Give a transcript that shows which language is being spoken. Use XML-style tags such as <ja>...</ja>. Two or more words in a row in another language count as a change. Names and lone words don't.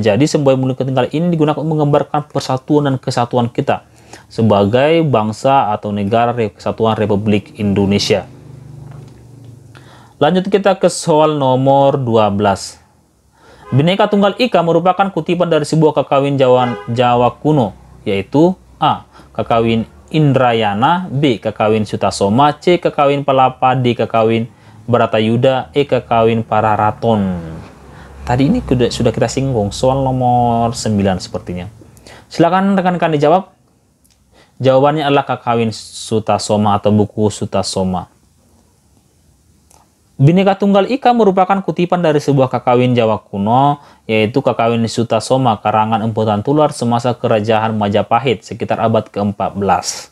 <id>Jadi semboyan Bhinneka Tunggal ini digunakan untuk menggambarkan persatuan dan kesatuan kita sebagai bangsa atau negara Kesatuan Republik Indonesia. Lanjut kita ke soal nomor 12. Bhinneka Tunggal Ika merupakan kutipan dari sebuah kakawin Jawa kuno, yaitu A. Kakawin Indrayana, B. Kakawin Sutasoma, C. Kakawin Palapa, D. Kakawin Bharatayuda, E. Kakawin Pararaton. Tadi ini sudah kita singgung, soal nomor 9 sepertinya. Silakan rekan-rekan dijawab. Jawabannya adalah Kakawin Sutasoma atau buku Sutasoma. Bhinneka Tunggal Ika merupakan kutipan dari sebuah kakawin Jawa kuno, yaitu Kakawin Sutasoma karangan Empu Tantular semasa Kerajaan Majapahit sekitar abad ke-14.</id>